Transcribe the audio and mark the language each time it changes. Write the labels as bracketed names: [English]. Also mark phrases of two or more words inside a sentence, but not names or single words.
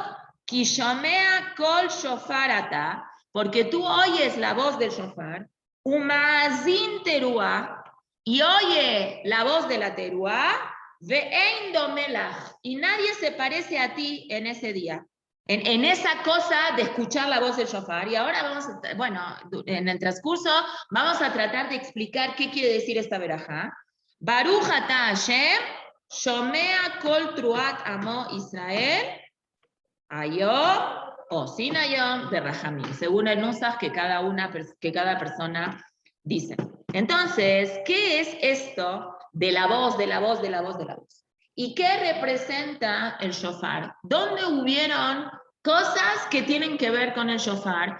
[Hebrew] כי שומע קול שופר אתה, [Spanish] porque tú oyes la voz del shofar, [Hebrew] ומאזין תרועה, [Spanish] y oye la voz de la teruá, [Hebrew] ואין דומה לך, [Spanish] y nadie se parece a ti en ese día, en esa cosa de escuchar la voz del shofar. Y ahora vamos a, bueno, en el transcurso vamos a tratar de explicar qué quiere decir esta verajá. [Hebrew] ברוך אתה השם שומע קול תרועת עמו ישראל היום [Spanish] o sin ayom de Rahamim, según el nusach que cada persona dice. Entonces, ¿qué es esto de la voz? ¿Y qué representa el shofar? ¿Dónde hubieron cosas que tienen que ver con el shofar?